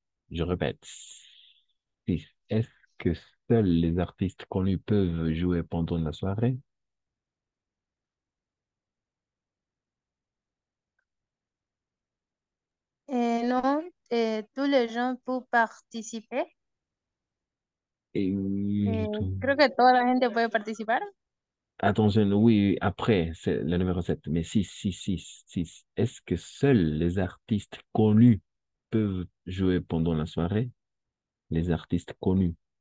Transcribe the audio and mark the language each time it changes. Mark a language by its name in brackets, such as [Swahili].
[French] Je répète. 6. Est-ce que seuls les artistes connus peuvent jouer pendant la soirée? Et non, et tous les gens peuvent participer. [Spanish] Creo que toda la gente puede participar. [French] Attention, oui, après, c'est le numéro 7, mais 6. Est-ce que seuls les artistes connus peuvent jouer pendant la soirée? Les artistes connus.